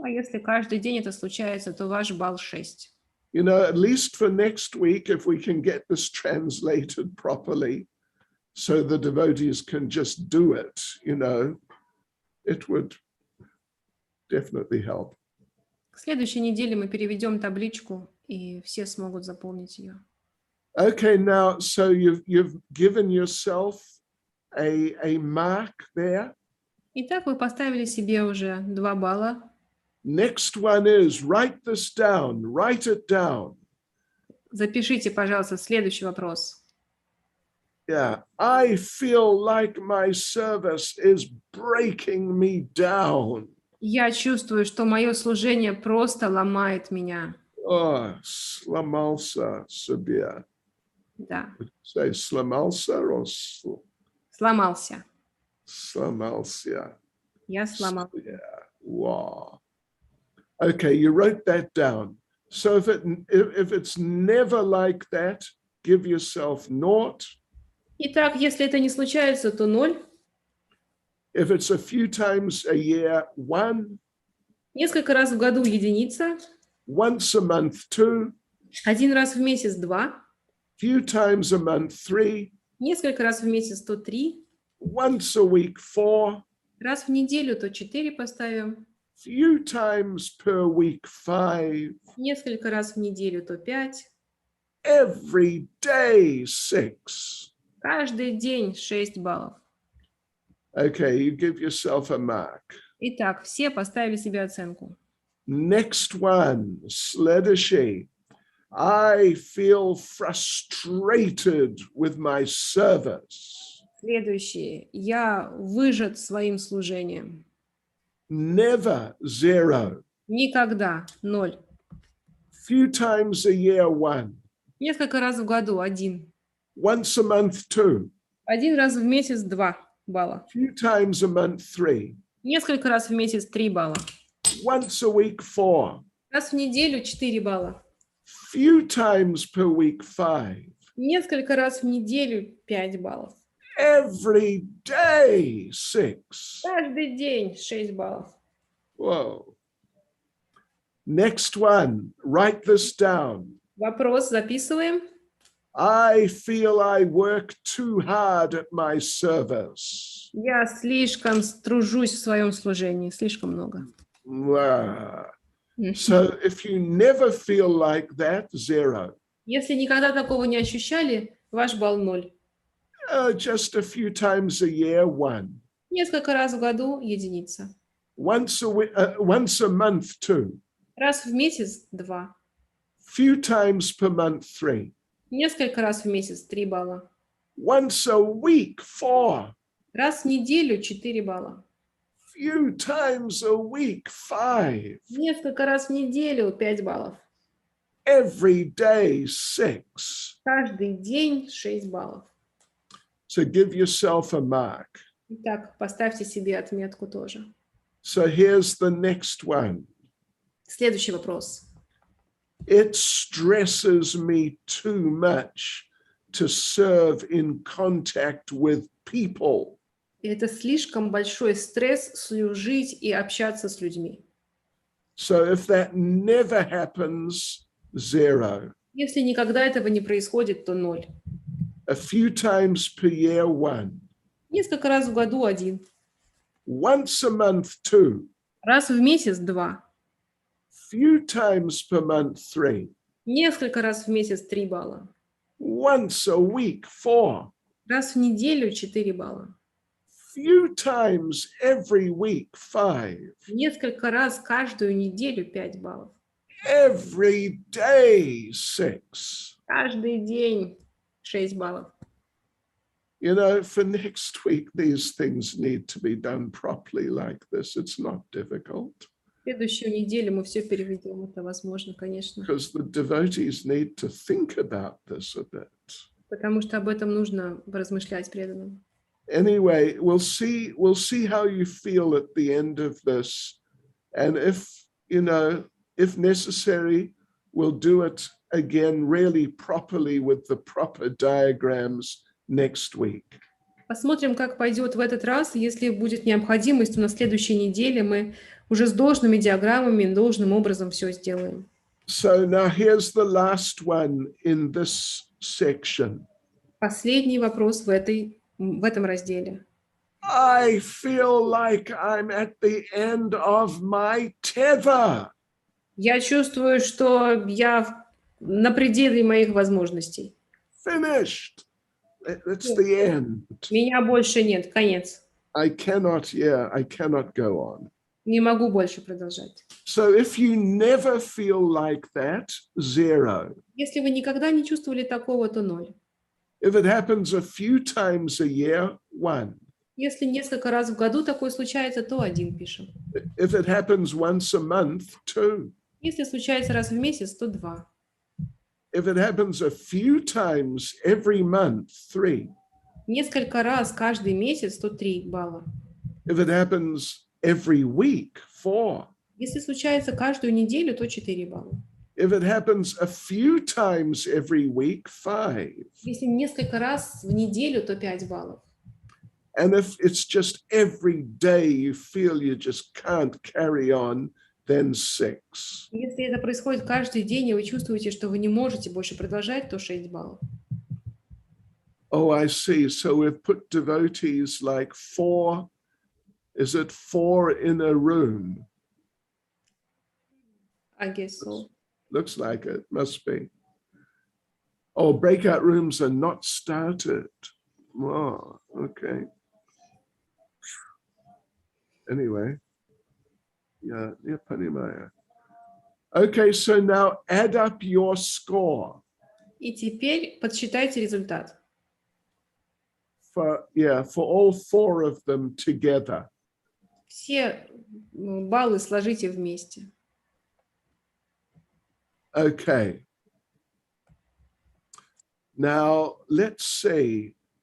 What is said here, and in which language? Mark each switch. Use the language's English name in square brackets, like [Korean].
[Russian] А если каждый день это случается, то ваш балл 6. [English] You know, at least for next week, if we can get this translated properly, so the devotees can just do it, you know, it would definitely help. [Russian] К следующей неделе мы переведем табличку, и все смогут заполнить ее. [English] Okay, now, so you've given yourself a mark there. [Russian] Итак, вы поставили себе уже 2 балла. [English] Next one is write this down, write it down. [Russian] Запишите, пожалуйста, следующий вопрос. [English] Yeah, I feel like my service is breaking me down. [Russian] Я чувствую, что мое служение просто ломает меня. Oh, сломался себе. Да, [English] Say сломался or [Russian] сломался. сломался? Я сломал. [English] Yeah, wow. Okay, you wrote that down. So if it's never like that, give yourself 0. [Russian] Итак, если это не случается, то 0. [English] If it's a few times a year, 1. [Russian] Несколько раз в году 1. [English] Once a month, 2. [Russian] 1 раз в месяц 2. [English] Few times a month, 3. [Russian] Несколько раз в месяц, то 3. [English] Once a week, 4. [Russian] Раз в неделю, то 4 поставим. [English] Few times per week, 5. [Russian] Несколько раз в неделю, то 5. [English] Every day, 6. [Russian] Каждый день 6 баллов. [English] Okay, you give yourself a mark. [Russian] Итак, все поставили себе оценку. [English] Next one, [Russian] следующий. [English] I feel frustrated with my service. [Russian] Следующее. Я выжат своим служением. [English] Never 0. [Russian] Никогда 0. [English] Few times a year, 1. [Russian] Несколько раз в году 1. [English] Once a month, 2. [Russian] 1 раз в месяц 2 балла. [English] Few times a month, 3. [Russian] Несколько раз в месяц 3 балла. [English] Once a week, 4. [Russian] Раз в неделю 4 балла. [English] Few times per week, 5. [Russian] Несколько раз в неделю 5 баллов. [English] Every day, 6. [Russian] Каждый день 6 баллов. [English] Whoa. Next one, write this down. [Russian] Вопрос записываем. [English] I feel I work too hard at my service. [Russian] Я слишком тружусь в своем служении, слишком много. [English] Wow. So if you never feel like that, 0. [Russian] Если никогда такого не ощущали, ваш балл 0. [English] Just a few times a year, 1. [Russian] Несколько раз в году единица. [English] Once a month, 2. [Russian] Раз в месяц 2. [English] Few times per month, 3. [Russian] Несколько раз в месяц 3 балла. [English] Once a week, 4. [Russian] Раз в неделю 4 балла. [English] Few times a week, 5. [Russian] Несколько раз в неделю 5 баллов. [English] Every day, 6. [Russian] Каждый день 6 баллов. [English] So give yourself a mark. [Russian] Итак, поставьте себе отметку тоже. [English] So here's the next one. [Russian] Следующий вопрос. [English] It stresses me too much to serve in contact with people. [Russian] Это слишком большой стресс служить и общаться с людьми. [English] So if that never happens, 0. [Russian] Если никогда этого не происходит, то 0. [English] A few times per year, 1. [Russian] Несколько раз в году 1. [English] Once a month, 2. [Russian] Раз в месяц 2. [English] Few times per month, 3. [Russian] Несколько раз в месяц 3 балла. [English] Once a week, 4. [Russian] Раз в неделю 4 балла. [English] Few times every week, 5. [Russian] Несколько раз каждую неделю 5 баллов. [English] Every day, 6. [Russian] Каждый день 6 баллов. [English] You know, for next week, these things need to be done properly like this. It's not difficult. [Russian] Следующую неделю мы все переведем. Это возможно, конечно. [English] Because the devotees need to think about this a bit. [Russian] Потому что об этом нужно размышлять преданным. [English] Anyway, we'll see how you feel at the end of this. And if, you know, if necessary, we'll do it again really properly with the proper diagrams next week. [Russian] Посмотрим, как пойдет в этот раз. Если будет необходимость, то на следующей неделе мы уже с должными диаграммами, должным образом все сделаем. [English] So now here's the last one in this section. [Russian] Последний вопрос в этом разделе. [English] I feel like I'm at the end of my tether. [Russian] Я чувствую, что я на пределе моих возможностей. [English] Finished. That's the end. [Russian] Меня больше нет. Конец. [English] I cannot go on. [Russian] Не могу больше продолжать. [English] So if you never feel like that, 0. [Russian] Если вы никогда не чувствовали такого, то 0. [English] If it happens a few times a year, 1. [Russian] Если несколько раз в году такое случается, то 1 пишем. [English] If it happens once a month, 2. [Russian] Если случается раз в месяц, то 2. [English] If it happens a few times every month, 3. [Russian] Несколько раз каждый месяц, то 3 балла. [English] If it happens every week, 4. [Russian] Если случается каждую неделю, то 4 балла. [English] If it happens a few times every week, 5. [Russian] Если несколько раз в неделю, то 5 баллов. [English] And if it's just every day you feel you just can't carry on, then 6. [Russian] Если это происходит каждый день, и вы чувствуете, что вы не можете больше продолжать, то 6 баллов. [English] Oh, I see. So we've put devotees like 4. Is it 4 in a room? I guess so. Looks like it. Must be. Oh, breakout rooms are not started. Oh, okay. Anyway. [Russian] Yeah, понимаю. [English] Okay, so now add up your score. [Russian] И теперь подсчитайте результат. [English] For all 4 of them together. [Russian] Все баллы сложите вместе. [English] Okay. Now, let's see.